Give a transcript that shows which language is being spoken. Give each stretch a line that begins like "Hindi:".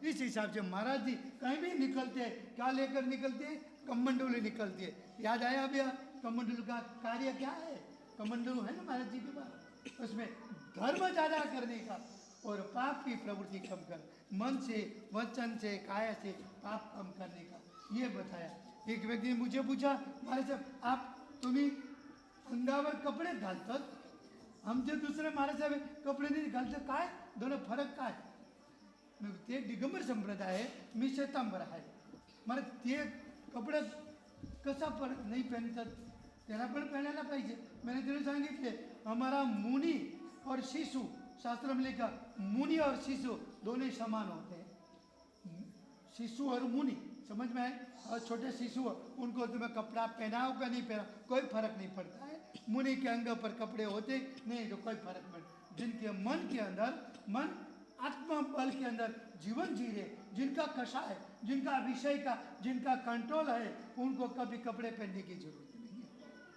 Hindi: इस हिसाब से महाराज जी कहीं भी निकलते क्या लेकर निकलते हैं? कमंडलू निकलती है. याद आया भैया कमंडलू का कार्य क्या है? कमंडलू है ना महाराज जी के पास, उसमें धर्म ज़्यादा करने का और पाप की प्रवृत्ति कम कर, मन से वचन से काया से पाप कम करने का ये बताया. एक व्यक्ति ने मुझे पूछा महाराज साहेब आप
Marathi: तुम्ही अंगावर कपडे घालतात, आमचे दुसरे महाराज साहेब कपडे नाही घालतात, काय दोन फरक काय? मग ते दिगंबर संप्रदाय आहे, मी श्वेतांबर आहे. मला ते कपडे कसा फरक नाही पहनतात, त्याला पण पहनायला पाहिजे.
Hindi: मैंने
Marathi: तुला सांगितले
Hindi: हमारा मुनि और शिशु, शास्त्र में लिखा मुनि और शिशु दोनों समान होते हैं. शिशु और मुनि समझ में आए? और छोटे शिशु उनको तुम्हें कपड़ा पहनाओ का नहीं पहनाओ कोई फर्क नहीं पड़ता है. मुनि के अंग पर कपड़े होते नहीं तो कोई फर्क नहीं. जिनके मन के अंदर, मन आत्मा बल के अंदर जीवन जी रहे, जिनका कषा है, जिनका विषय का जिनका कंट्रोल है, उनको कभी कपड़े पहनने की जरूरत नहीं है.